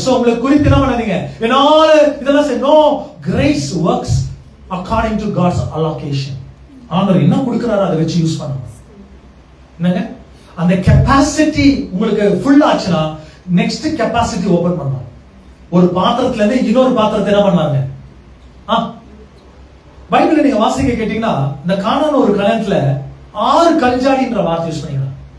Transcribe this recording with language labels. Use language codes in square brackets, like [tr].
[ta] So உங்களை குறித்து என்ன பண்ணாதீங்க, என்னால இதெல்லாம் செய்ய. [en] No, grace works according to God's allocation. [ta] ஆண்டவர் என்ன கொடுக்கிறாரோ அதை வச்சு யூஸ் பண்ணணும். என்னங்க அந்த கெபாசிட்டி உங்களுக்கு ஃபுல் ஆச்சுனா நெக்ஸ்ட் கெபாசிட்டி ஓபன் பண்ணணும். ஒரு பாத்திரத்துல இருந்து இன்னொரு பாத்திரத்தை என்ன பண்ணாங்க? பைபிள்ல நீங்க வாசிக்க கேட்டீங்கன்னா இந்த கானான் ஒரு கல்யாணத்துல 6 கல்ஜாடின்ற வார்த்தை யூஸ் பண்ணிக்கிறாங்க.